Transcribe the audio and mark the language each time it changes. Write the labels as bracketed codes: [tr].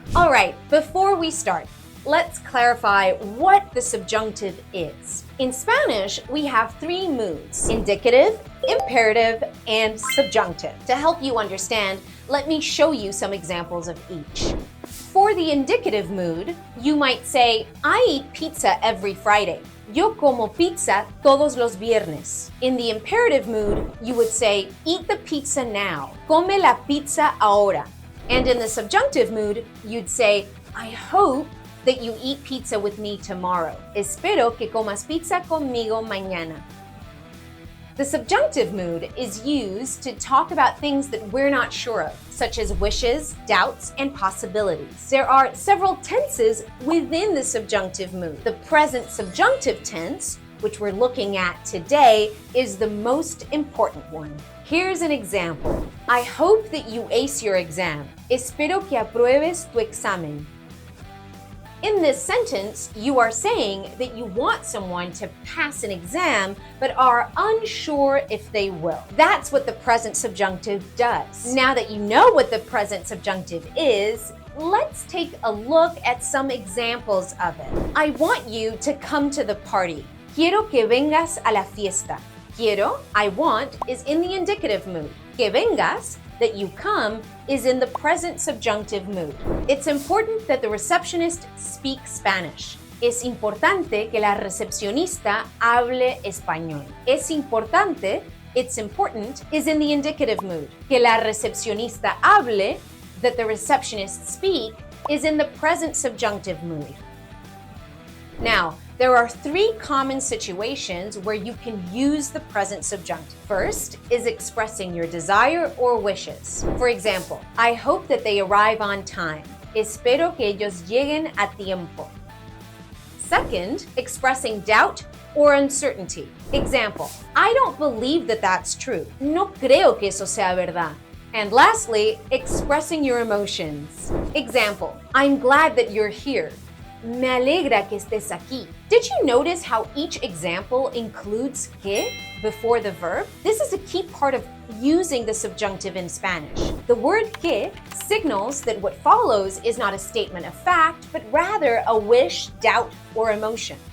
[en] All right, before we start, let's clarify what the subjunctive is. In Spanish, we have three moods: indicative, imperative, and subjunctive. To help you understand, let me show you some examples of each. For the indicative mood, you might say, I eat pizza every Friday. [es] Yo como pizza todos los viernes. [en] In the imperative mood, you would say, eat the pizza now. [es] Come la pizza ahora. [en] And in the subjunctive mood, you'd say, I hope that you eat pizza with me tomorrow. [es] Espero que comas pizza conmigo mañana. [en] The subjunctive mood is used to talk about things that we're not sure of, such as wishes, doubts, and possibilities. There are several tenses within the subjunctive mood. The present subjunctive tense, which we're looking at today, is the most important one. Here's an example. I hope that you ace your exam. [es] Espero que apruebes tu examen. [en] In this sentence, you are saying that you want someone to pass an exam, but are unsure if they will. That's what the present subjunctive does. Now that you know what the present subjunctive is, let's take a look at some examples of it. I want you to come to the party. [es] Quiero que vengas a la fiesta. [en] Quiero, I want, is in the indicative mood. Que vengas, that you come, is in the present subjunctive mood. It's important that the receptionist speak Spanish. [es] Es importante que la recepcionista hable español. [en] Es importante, it's important, is in the indicative mood. [es] Que la recepcionista hable, [en] that the receptionist speak, is in the present subjunctive mood. Now, there are three common situations where you can use the present subjunctive. First is expressing your desire or wishes. For example, I hope that they arrive on time. [es] Espero que ellos lleguen a tiempo. [en] Second, expressing doubt or uncertainty. Example, I don't believe that that's true. [es] No creo que eso sea verdad. [en] And lastly, expressing your emotions. Example, I'm glad that you're here. [es] Me alegra que estés aquí. [en] Did you notice how each example includes que before the verb? This is a key part of using the subjunctive in Spanish. The word que signals that what follows is not a statement of fact, but rather a wish, doubt, or emotion.